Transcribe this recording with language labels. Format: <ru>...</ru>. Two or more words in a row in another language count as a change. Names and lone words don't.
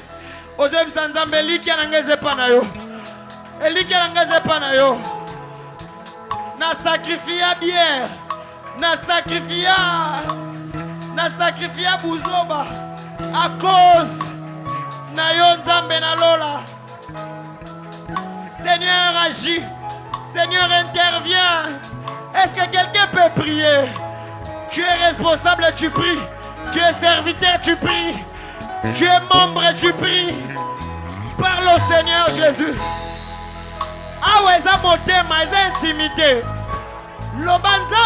<ln>Ozem sanzambe liki anangeze panayo. Eliki anangeze panayo. Na sacrifia bière. Na sacrifia buzoba.</ln> <fr>À cause</fr> <ln>na yo nzambe na lola.</ln> <fr>Seigneur agit. Seigneur intervient. Est-ce que quelqu'un peut prier? Tu es responsable, tu pries. Tu es serviteur, tu pries. Tu es membre, tu pries. Parle au Seigneur Jésus. Ah ouais, ça motema, ça intimité.</fr>